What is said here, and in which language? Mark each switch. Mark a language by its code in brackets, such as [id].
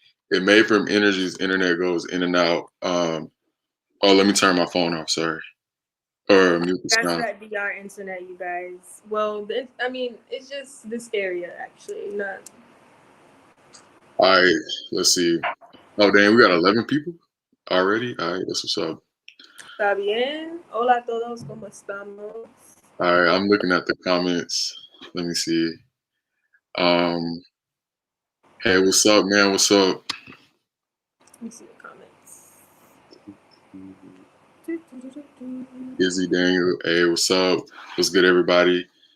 [en] It made from energy's internet goes in and out. Oh, let me turn my phone off. Sorry, or mute the That's sound. that DR internet, you guys. Well, it's just this area actually. Not All right, let's see. Oh, dang, we got 11 people already. All right, that's what's up. [es] Está bien. Hola a todos, ¿cómo estamos? [en] All right, I'm looking at the comments. Let me see. Um, hey, what's up, man? What's up? Let me see the comments. Izzy Daniel. Hey, what's up? What's good, everybody?